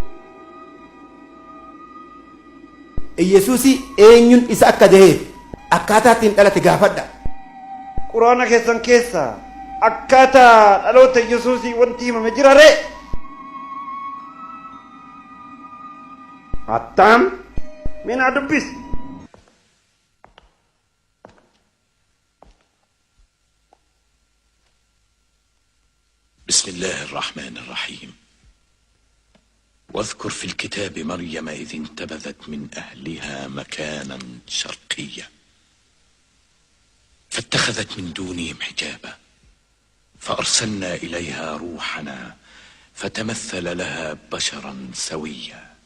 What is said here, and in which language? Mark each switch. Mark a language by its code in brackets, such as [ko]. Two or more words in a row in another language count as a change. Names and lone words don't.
[om] Yesuusii eenyuun isa akka ta'eef akkaataa ittiin dhalate gaafadha. Quraana keessan keessaa akkaataa dhaloota Yesuusii wanti himame jira ree? Attam mina dubbis. [ar] بسم الله الرحمن الرحيم واذكر في الكتاب مريم إذ انتبذت من أهلها مكانا شرقيا فاتخذت من دونهم حجابا فأرسلنا إليها روحنا فتمثل لها بشرا سويا